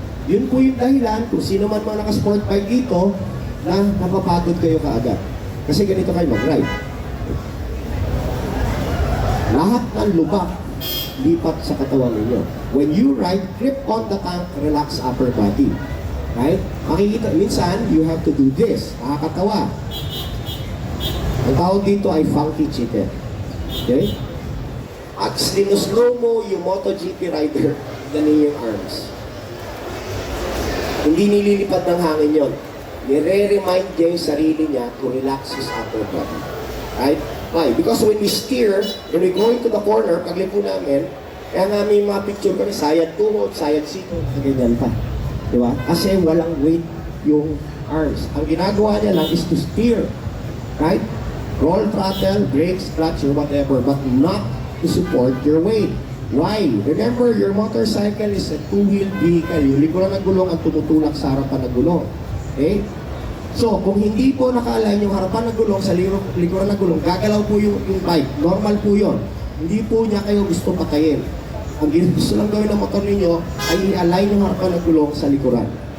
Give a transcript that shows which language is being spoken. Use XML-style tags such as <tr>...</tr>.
<tl>Yun po yung dahilan kung sino man mga naka-sport bike dito na napapagod kayo kaagad. Kasi ganito kayo mag-ride. Lahat ng lubak lipat sa katawan ninyo.</tl> <en>When you ride, grip on the tank, relax upper body. Right? Makikita, minsan, you have to do this.</en> <tl>Nakakatawa. Ang tawag dito ay funky chicken. Okay? At slow mo yung MotoGP rider, ganin yung arms. Hindi nililipad ng hangin yon. Nire-remind niya yung sarili niya</tl> <en>to relax his upper body. Right? Why? Because when we steer, when we go into the corner,</en> <tl>paglipo namin, kaya namin yung mga picture kami, sayad tuhod, sayad sito, ganyan pa. Di ba? Kasi walang weight yung arms. Ang ginagawa niya lang</tl> <en>is to steer. Right? Roll throttle, brakes, clutch, or whatever, but not to support your weight. Why? Remember, your motorcycle is a two-wheel vehicle.</en> <tl>Yung likuran ng gulong ang tumutulak sa harapan ng gulong. Okay? So, kung hindi po naka-align yung harapan ng gulong sa likuran ng gulong, gagalaw po yung bike. Normal po yun. Hindi po niya kayo gusto patayin. Ang gusto lang gawin ng motor ninyo ay i-align yung harapan ng gulong sa likuran.</tl>